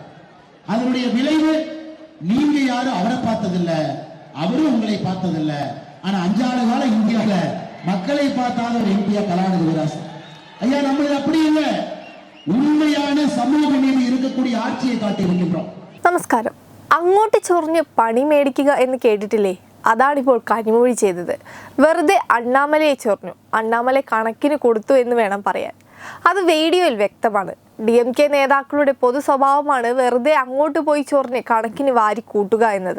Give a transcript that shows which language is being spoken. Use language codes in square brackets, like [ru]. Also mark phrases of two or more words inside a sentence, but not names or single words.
[ta] அதனுடைய விளைவு நீங்க யாரும் அவரை பார்த்ததில்ல, அவரும் உங்களை பார்த்ததில்ல. ஆனா 5 ஆண்டு கால இந்தியாவில மக்களை பார்த்தாத ஒரு எம்பியா கலாநிதி வீராசாமி ஐயா. நம்மளது அப்படி இல்ல, உண்மையான சமூக நீதி இருக்கக்கூடிய ஆட்சியை காட்டி இருக்கின்றோம். [ml] നമസ്കാരം. അങ്ങോട്ട് ചൊറിഞ്ഞ് പണി മേടിക്കുക എന്ന് കേട്ടിട്ടില്ലേ? അതാണിപ്പോൾ കനിമൊഴി ചെയ്തത്. വെറുതെ അണ്ണാമലയെ ചൊറിഞ്ഞു, അണ്ണാമല കണക്കിന് കൊടുത്തു എന്ന് വേണം പറയാൻ. അത് വീഡിയോയിൽ വ്യക്തമാണ്. DMK നേതാക്കളുടെ പൊതു സ്വഭാവമാണ് വെറുതെ അങ്ങോട്ട് പോയി ചൊറിഞ്ഞ് കണക്കിന് വാരി കൂട്ടുക എന്നത്.